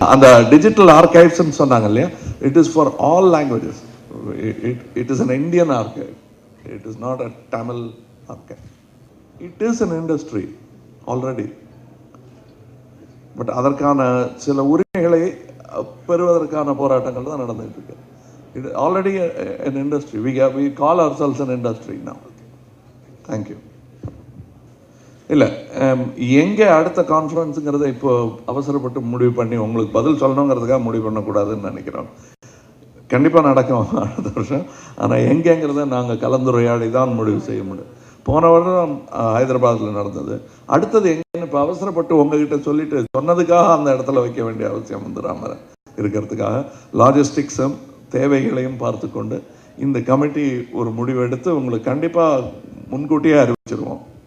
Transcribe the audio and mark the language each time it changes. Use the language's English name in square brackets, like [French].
[Tamil] அந்த digital archives சொன்னாங்க இல்லையா, [English] It is for all languages. இட் இஸ் an Indian archive. It is not a Tamil archive. It is an industry already. [Tamil] But அதற்கான சில உரிமைகளை பெறுவதற்கான போராட்டங்கள் தான் நடந்துட்டு இருக்கு. [English] It is already an industry. We call ourselves an industry now. Thank you. [Tamil] இல்லை, எங்கே அடுத்த கான்ஃபரன்ஸுங்கிறத இப்போ அவசரப்பட்டு முடிவு பண்ணி உங்களுக்கு பதில் சொல்லணுங்கிறதுக்காக முடிவு பண்ணக்கூடாதுன்னு நினைக்கிறோம். கண்டிப்பாக நடக்கும் அடுத்த வருஷம். ஆனால் எங்கேங்கிறத நாங்கள் கலந்துரையாடி தான் முடிவு செய்ய முடியும். போன வருடம் ஹைதராபாத்தில் நடந்தது. அடுத்தது எங்கன்னு இப்போ அவசரப்பட்டு உங்ககிட்ட சொல்லிட்டு சொன்னதுக்காக அந்த இடத்துல வைக்க வேண்டிய அவசியம் வந்துடாமல் இருக்கிறதுக்காக லாஜிஸ்டிக்ஸும் தேவைகளையும் பார்த்து கொண்டு இந்த கமிட்டி ஒரு முடிவு எடுத்து உங்களுக்கு கண்டிப்பாக முன்கூட்டியே அறிவிச்சிருவோம்.